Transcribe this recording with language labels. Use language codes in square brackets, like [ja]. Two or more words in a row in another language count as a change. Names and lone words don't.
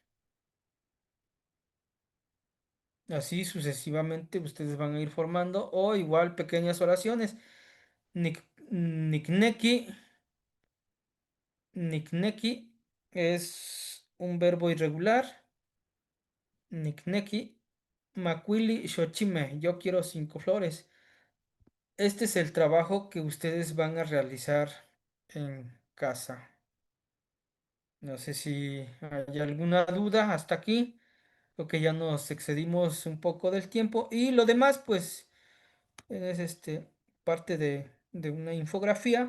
[es] Así sucesivamente ustedes van a ir formando. O igual pequeñas oraciones. Nicneki. Nikneki es un verbo irregular. [nhe] Nikneki. Macuili Xochime. [es] Yo quiero 5 flores. Este es el trabajo que ustedes van a realizar en casa. No sé si hay alguna duda hasta aquí. Creo que ya nos excedimos un poco del tiempo. Y lo demás, pues, es parte de una infografía.